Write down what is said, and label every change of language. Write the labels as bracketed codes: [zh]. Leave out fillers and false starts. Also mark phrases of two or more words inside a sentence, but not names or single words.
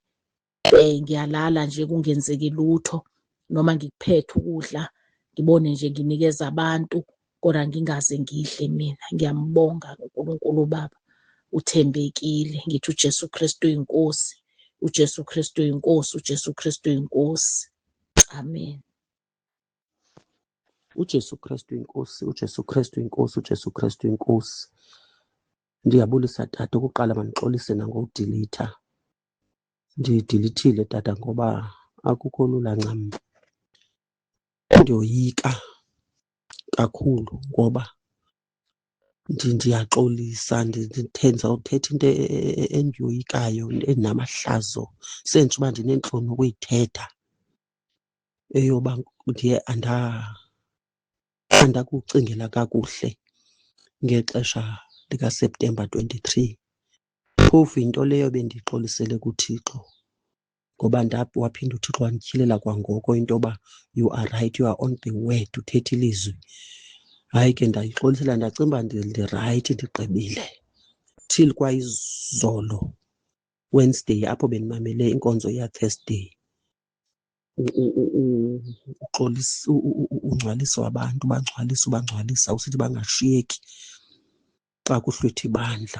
[zu] Ngiyalala nje kungenzeki lutho, noma ngikuphethe ukudla ngibone nje nginikeza abantu, kodwa ngingaze ngidle mina. Ngiyambonga uNkulunkulu baba, uthembekile. Ngithi uJesu Kristu inkosi, uJesu Kristu inkosi, uJesu Kristu inkosi. Amen. uJesu Kristu inkosi, uJesu Kristu inkosi, uJesu Kristu inkosi. [xh] Ndiyabulisa tata, ukuqala mandixolise nangokudilitha. Ndidilithile tata ngoba akukho lula ncam. ndiyoyika kakhulu ngoba ndiyaxolisa, ndizawuthetha into endiyoyikayo enamahlazo, sentsho uba ndineentloni ukuyithetha, eyoba ndiye andakucingela kakuhle ngexesha likaSeptemba 23. Phofu yinto leyo bendiyixolisele kuThixo ngoba waphinda uThixo wandityhilela kwangoko into yoba [en] you are right, you are on the word, [xh] uthetha ilizwi. Hayi ke ndayixolisela ndacinga uba ndirayithi, ndigqibile. Till kwayizolo Wednesday apho bendimamele inkonzo yaThursday, ungcwaliso wabantu ubangcwalisa usithi bangashiyeki xa kuhlwitha ibandla.